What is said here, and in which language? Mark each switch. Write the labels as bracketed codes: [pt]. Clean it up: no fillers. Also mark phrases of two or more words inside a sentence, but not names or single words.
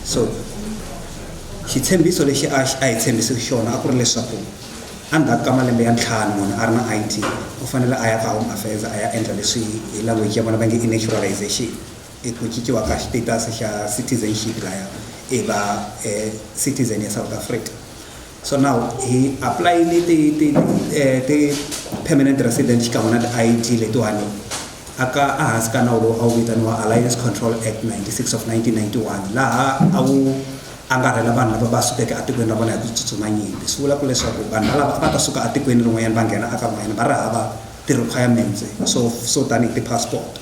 [ts] So xitshembiso lexi a hi tshembise xona a ku ri leswaku endzhaku ka malembe ya 5 munhu a ri na ID u fanele a ya ka Home Affairs a ya endla leswi hi language ya vona va nge i naturalization i ku cinkiwa ka status xa citizenship laya i va citizen ya South Africa. [en] So now he applied the permanent resident [ts] xikan'we na ti-ID letiwani aka ahansi ka nawu lowu a wu vitaniwa Alliance Control Act 96 of 1991 laha a wu angarhela vanhu lava va sukeke etikweni ra vona hi ku tsutsuma nyimpi. Swi vula ku leswaku vanhu lava va ta suka etikweni rin'wanyana va nghena aka n'wanyana va ri hava [en] ti-requirements so [ts] tanihi ti-passport.